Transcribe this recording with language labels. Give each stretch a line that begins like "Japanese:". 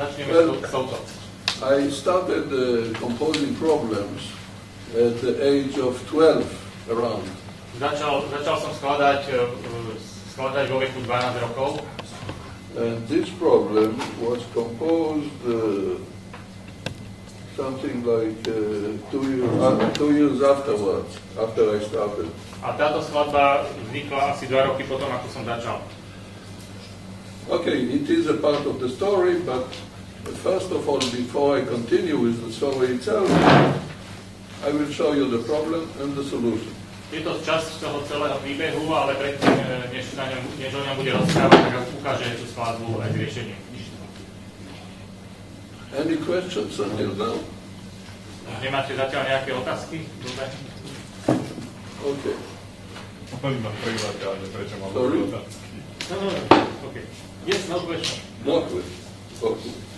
English: Well, I started composing problems at the age of 12 around.
Slovak: Začal som skladať vo veku 12 rokov.
English: And this problem was composed something like 2 years afterwards, after I started.
Slovak: A táto skladba vznikla asi 2 roky potom, ako som začal.
English: Okay, it is a part of the story, but first of all, before I continue with the story itself, I will show you the problem and the solution.
Slovak: Je to časť toho celého príbehu, ale predtým, než o ňom bude rozprávať, tak ukáže tú skladbu aj s riešením.
English: Any questions until now?
Slovak: Nemáte zatiaľ nejaké otázky? Dobre.
English: Okay. Sorry? No, okay. Yes, no question. No question. Okay.